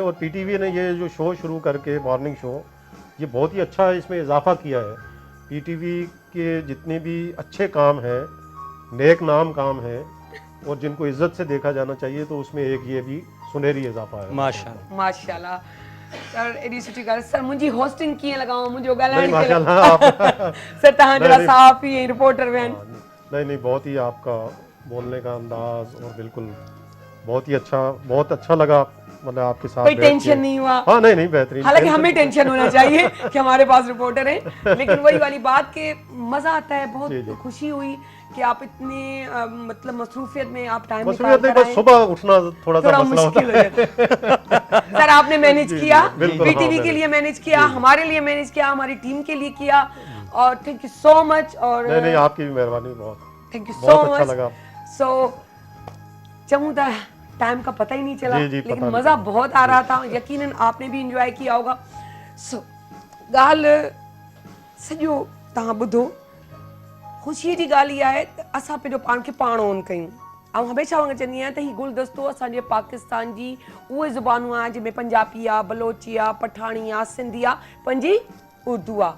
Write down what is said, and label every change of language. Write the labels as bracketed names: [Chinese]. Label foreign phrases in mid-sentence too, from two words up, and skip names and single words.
[Urdu] اور PTV نے یہ جو شو شروع کر کے [English] morning show, [Urdu] یہ بہت ہی اچھا ہے، اس میں اضافہ کیا ہے. PTV کے جتنے بھی اچھے کام ہیں، نیک نام کام ہیں، اور جن کو عزت سے دیکھا جانا چاہیے، تو اس میں ایک یہ بھی سنہری اضافہ ہے. ماشاءاللہ. [Sindhi] माशाल्लाह सर, एडी सुठी ॻाल्हि। सर मुंहिंजी होस्टिंग कीअं लॻाऊं, मुंहिंजो [Urdu] نہیں, [Sindhi] ॻाल्हाइण [Urdu] ماشاءاللہ آپ [Sindhi] सर तव्हां जहिड़ा [Urdu] نہیں, [Sindhi] साफ़ ही रिपोर्टर आहिनि। [Urdu] نہیں نہیں، بہت ہی آپ کا بولنے کا انداز اور بالکل بہت ہی اچھا، بہت اچھا لگا، مطلب آپ کے ساتھ کوئی بیٹھ کے. ٹینشن نہیں ہوا. ہاں نہیں نہیں، بہترین. حالانکہ ہمیں ٹینشن ہونا چاہیے کہ ہمارے پاس رپورٹر ہیں، لیکن وہی والی بات کہ مزا آتا ہے. بہت جی، جی. خوشی ہوئی کہ آپ اتنے مطلب مصروفیت میں آپ ٹائم مصروفیت نہیں، بس صبح اٹھنا تھوڑا سا تھوڑا مسئلہ ہوتا مشکل ہو جاتا ہے۔ سر آپ نے مینیج جی, کیا, بالکل, बीटीवी ہاں, کے لیے مینیج. مینیج کیا، ہمارے لیے مینیج کیا، ہماری ٹیم کے لیے کیا، اور [English] Thank you so much. [Urdu] اور نہیں نہیں، آپ کی بھی مہربانی، بہت [English] Thank you so [Urdu] بہت اچھا [English] मच। [Urdu] لگا. سو چؤں تھا ٹائم کا پتا ہی نہیں چلا, جی، جی، پتا لیکن نہیں مزہ چلا. بہت آ رہا تھا. یقیناً آپ نے بھی انجوائے کیا ہوگا. [Sindhi] सो ॻाल्हि सॼो तव्हां ॿुधो, ख़ुशीअ जी ॻाल्हि इहा आहे त असां पंहिंजो पाण खे पाण ऑन कयूं। ऐं हमेशह वांगुरु चवंदी आहियां त हीउ गुलदस्तो असांजे पाकिस्तान जी उहे ज़ुबानूं आहे जंहिंमें पंजाबी आहे, बलोची आहे, पठाणी आहे, सिंधी आहे, पंहिंजी उर्दू आहे।